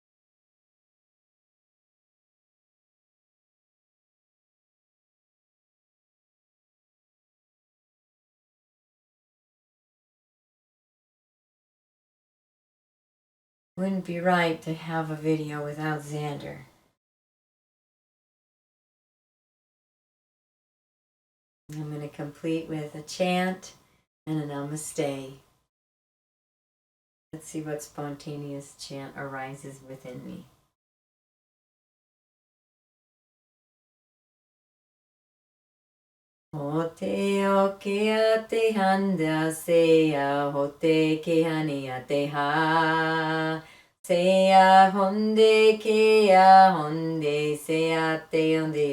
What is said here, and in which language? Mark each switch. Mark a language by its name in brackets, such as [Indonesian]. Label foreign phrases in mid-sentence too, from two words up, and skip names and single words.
[English] Wouldn't be right to have a video without Xander. I'm going to complete with a chant and a namaste. Let's see what spontaneous chant arises within me. Hote o ke te handa seya hote ke hane te ha seya honde ke ya honde seya te onde